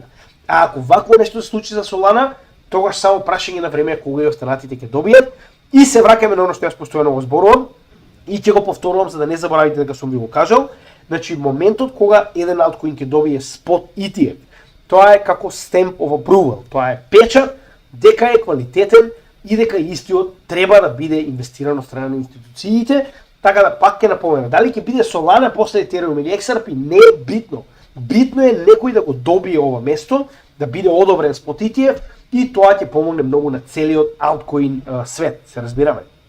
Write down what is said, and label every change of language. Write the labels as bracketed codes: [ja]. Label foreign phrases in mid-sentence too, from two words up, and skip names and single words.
[mk] А ако вакво нешто се случи за Solana, тогаш само прашање на време кога и останатите ќе добијат. И се враќаме на оно што јас постојано го зборувам и ќе го повторувам за да не заборавите дека сум ви го кажал. Значи моментот кога еден алткоин ќе добие спот ETF, тоа е како [en] stamp of approval, [mk] тоа е печат дека е квалитетен и дека истиот треба да биде инвестиран од страна на институциите. Така да пак ќе напоменам, дали ќе биде Solana после Ethereum или XRP не е битно. Битно е некој да го добие ова место, да биде одобрен спот ETF и тоа ќе помогне многу на целиот алткоин свет, се разбираме.